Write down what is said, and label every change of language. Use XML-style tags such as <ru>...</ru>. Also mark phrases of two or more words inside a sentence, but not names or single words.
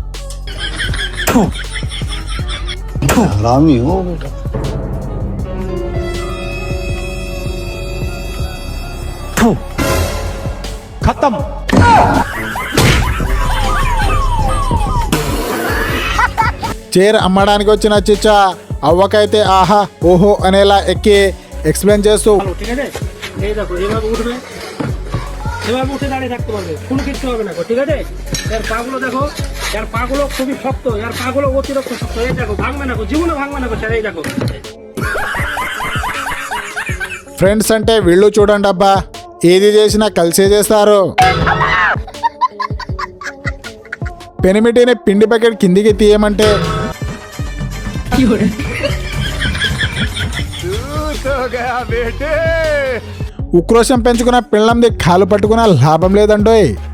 <te>ఖతం. చైర్ అమ్మడానికి వచ్చిన చిచ్చా అవ్వకైతే ఆహా ఓహో అనేలా ఎక్కి ఎక్స్ప్లెయిన్ చేస్తూ</te> <bn>সেভাবে উঠে দাঁড়িয়ে থাকতে পারবে, কোনো কিছু হবে না, ঠিক আছে? এর পাগুলো দেখো, এর পাগুলো খুবই শক্ত, এর পাগুলো অতিরিক্ত শক্ত, এই দেখো ভাঙবে না, জীবনে ভাঙবে না স্যার, এই দেখো।</bn> <te>ఫ్రెండ్స్ అంటే వీళ్ళు చూడండి అబ్బా, ఏది చేసినా కలిసే చేస్తారు. పెనిమిటిని పిండి ప్యాకెట్ కిందికి తీయమంటే ఉక్రోషం పెంచుకున్న పిల్లంది కాలు పట్టుకున్న లాభం లేదండోయ్.</te>